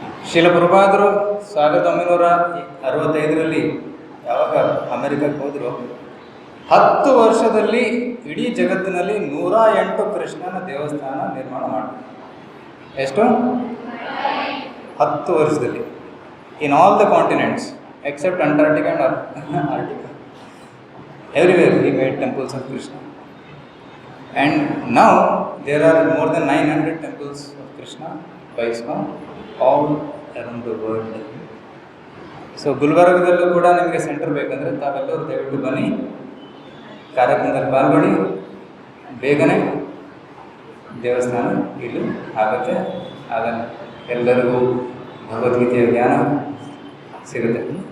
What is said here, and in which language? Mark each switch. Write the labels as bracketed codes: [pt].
[kn] ಶಿಲ ಪ್ರಭುಪಾದರು 1965ರಲ್ಲಿ ಯಾವಾಗ ಅಮೆರಿಕಕ್ಕೆ ಹೋದರು, 10 ವರ್ಷದಲ್ಲಿ ಇಡೀ ಜಗತ್ತಿನಲ್ಲಿ 108 ಕೃಷ್ಣನ ದೇವಸ್ಥಾನ ನಿರ್ಮಾಣ ಮಾಡಿದ್ರು. ಎಷ್ಟು? 10 ವರ್ಷದಲ್ಲಿ. [en] In all the continents except Antarctica and Arctica, everywhere he made temples of Krishna. And now there are more than 900 temples of Krishna by ISKCON all around the world. [kn] So ಗುಲ್ಬರ್ಗದಲ್ಲೂ ಕೂಡ ನಿಮಗೆ ಸೆಂಟರ್ ಬೇಕಂದರೆ ತಾವೆಲ್ಲರೂ ದಯವಿಟ್ಟು ಬನ್ನಿ, ಕಾರ್ಯಕ್ರಮದಲ್ಲಿ ಪಾಲ್ಗೊಳ್ಳಿ. ಬೇಗನೆ ದೇವಸ್ಥಾನ ಇಲ್ಲಿ ಆಗುತ್ತೆ. ಆಗ ಎಲ್ಲರಿಗೂ ಭಗವದ್ಗೀತೆಯ ಜ್ಞಾನ ಸಿಗುತ್ತೆ.